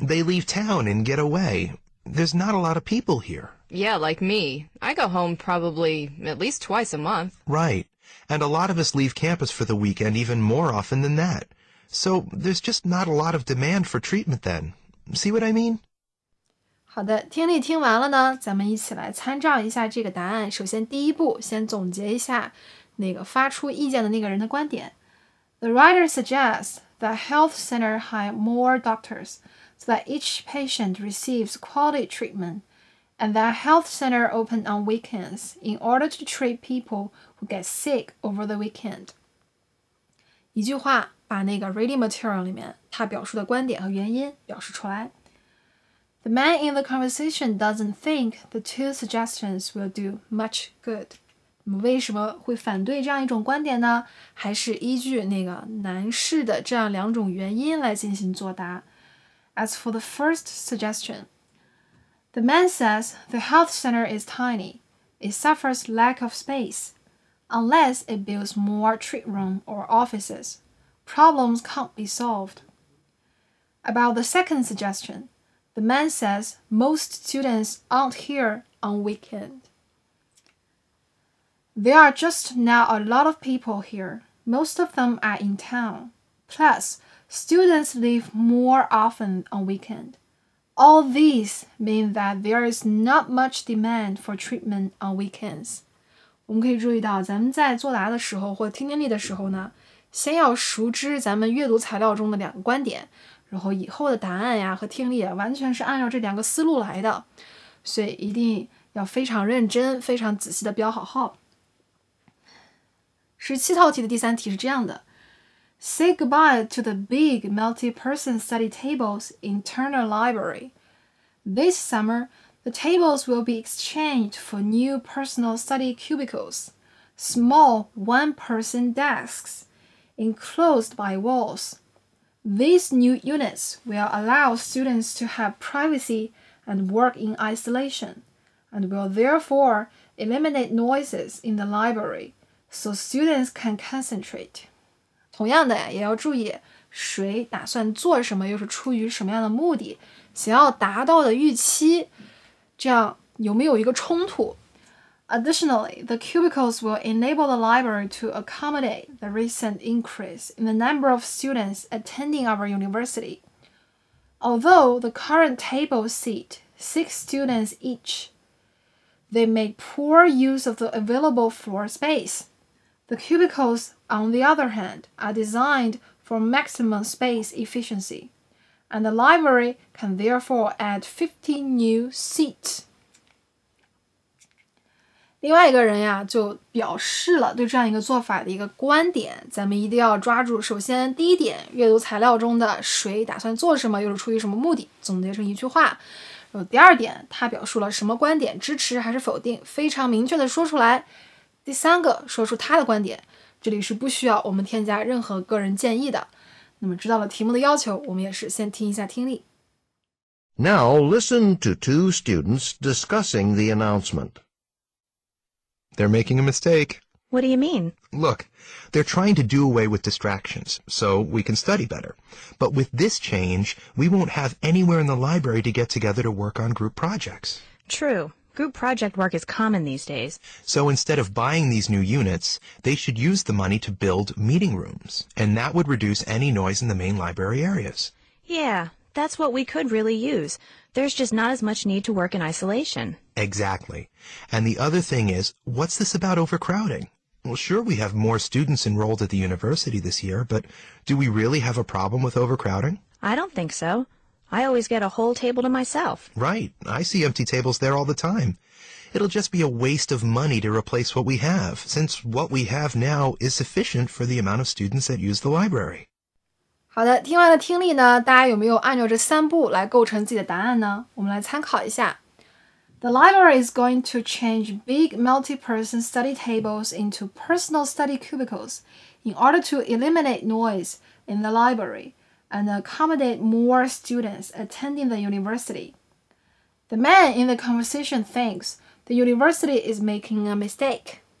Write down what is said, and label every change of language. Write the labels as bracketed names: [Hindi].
[English] They leave town and get away. There's not a lot of people here. Yeah, like me. I go home probably at least twice a month. Right. And a lot of us leave campus for the weekend even more often than that. So there's just not a lot of demand for treatment then. See what I mean? [Chinese] 好的，听力听完了呢，咱们一起来参照一下这个答案。首先第一步，先总结一下那个发出意见的那个人的观点。 [English] The writer suggests that health center hire more doctors so that each patient receives quality treatment, and that health center open on weekends in order to treat people who get sick over the weekend. [Chinese] 一句话把那个 reading material 里面他表述的观点和原因表示出来。 [English] The man in the conversation doesn't think the 2 suggestions will do much good. [Chinese] 那么为什么会反对这样一种观点呢？还是依据那个男士的这样2种原因来进行作答。 [English] As for the first suggestion, the man says the health center is tiny. It suffers lack of space. Unless it builds more treatment room or offices, problems can't be solved. About the second suggestion,The man says most students aren't here on weekend. There are just now a lot of people here. Most of them are in town. Plus, students leave more often on weekend. All these mean that there is not much demand for treatment on weekends. [Chinese] 我们可以注意到，咱们在作答的时候或听听力的时候呢，先要熟知咱们阅读材料中的2个观点。然后以后的答案和听力完全是按照这2个思路来的，所以一定要非常认真、非常仔细的标好号。 17套题的第3题是这样的 [English] ：Say goodbye to the big multi-person study tables in Turner Library. This summer, the tables will be exchanged for new personal study cubicles, small one-person desks, enclosed by walls.These new units will allow students to have privacy and work in isolation, and will therefore eliminate noises in the library, so students can concentrate. [Chinese] 同样的也要注意谁打算做什么，又是出于什么样的目的，想要达到的预期，这样有没有一个冲突？ [English] Additionally, the cubicles will enable the library to accommodate the recent increase in the number of students attending our university. Although the current tables seat 6 students each, they make poor use of the available floor space. The cubicles, on the other hand, are designed for maximum space efficiency, and the library can therefore add 15 new seats. [Chinese] 另外一个人呀，就表示了对这样一个做法的一个观点，咱们一定要抓住。首先，第一点，阅读材料中的谁打算做什么，又是出于什么目的，总结成一句话。第二点，他表述了什么观点，支持还是否定，非常明确的说出来。第三个，说出他的观点，这里是不需要我们添加任何个人建议的。那么知道了题目的要求，我们也是先听一下听力。 [English] Now listen to two students discussing the announcement. They're making a mistake. What do you mean? Look, they're trying to do away with distractions so we can study better. But with this change, we won't have anywhere in the library to get together to work on group projects. True. Group project work is common these days. So instead of buying these new units, they should use the money to build meeting rooms, and that would reduce any noise in the main library areas. Yeah, that's what we could really use. There's just not as much need to work in isolation. Exactly. And the other thing is, what's this about overcrowding? Well, sure, we have more students enrolled at the university this year, but do we really have a problem with overcrowding? I don't think so. I always get a whole table to myself. Right. I see empty tables there all the time. It'll just be a waste of money to replace what we have, since what we have now is sufficient for the amount of students that use the library. [Chinese] 好的，听完了听力呢，大家有没有按照这3步来构成自己的答案呢？我们来参考一下。 [English] The library is going to change big multi-person study tables into personal study cubicles in order to eliminate noise in the library and accommodate more students attending the university. The man in the conversation thinks the university is making a mistake.